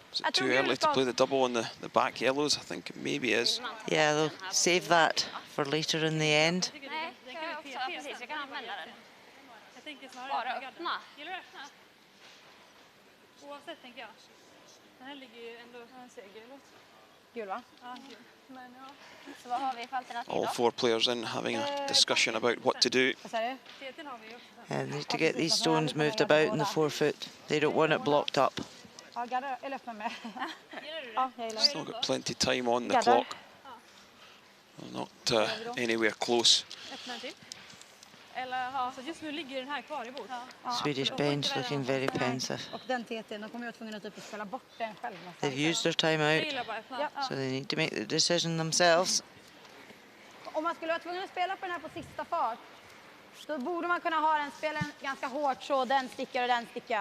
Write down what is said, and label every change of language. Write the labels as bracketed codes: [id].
[en] Is it too early to play the double on the back yellows? I think it maybe is. Yeah, they'll save that for later in the end. [sv] Nej, jag också. Precis, jag kan använda den. Jag tänker snarare... Bara öppna. Gillar du öppna? Oavsett tänker jag. Den här ligger ju ändå... Gul, va? Ja, gul. Men ja. Så vad har vi för alternativ [en] All [sv] då? [en] 4 players in having a discussion about what to do. [sv] Vad sa du? TT'n har vi ju också. [en] And they need to get these stones moved about in the 4-foot. They don't want it blocked up. [sv] Ja, gaddar. Eller öppna med. Gillar du det? Ja, jag gillar det. [en] Still got plenty time on the [sv] Gaddar. [en] clock. Well, not anywhere close. [sv] Öppna till. Eller ja, så just nu ligger den här kvar i bord. [en] Swedish bench looking very pensive. [sv] Och den TT'n, då kommer jag tvungen att typ spela bort den själv. [en] They've used their time [sv] Jag [en] out, [sv] gillar bara öppna. [en] so they need to make the decision themselves. [sv] Om man skulle vara tvungen att spela på den här på sista fart, då borde man kunna ha den spelen ganska hårt så den stickar och den stickar.